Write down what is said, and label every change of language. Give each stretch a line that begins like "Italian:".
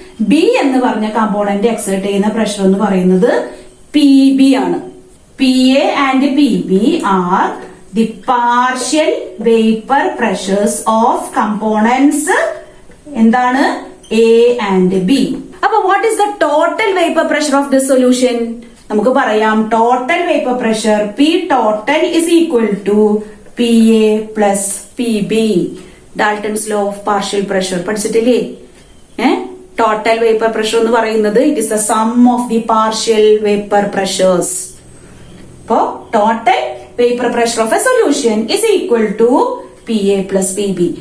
Malayalam: B എന്ന് പറഞ്ഞ component exert ചെയ്യുന്ന പ്രഷർ എന്ന് പറയുന്നത് PB ആണ്.
English: PA and PB are the partial vapour pressures of components എന്താണ് A and B. അപ്പൊ what is the total vapour pressure of this solution?
Malayalam: നമുക്ക് പറയാം
English: Total vapour pressure P total is equal to PA plus PB.
Malayalam: Dalton's law of partial pressure പഠിച്ചിട്ടില്ലേ? Total vapour pressure എന്ന് പറയുന്നത്
English: It is the sum of the partial vapour pressures. അപ്പോ total vapour pressure of a solution is equal to PA plus PB.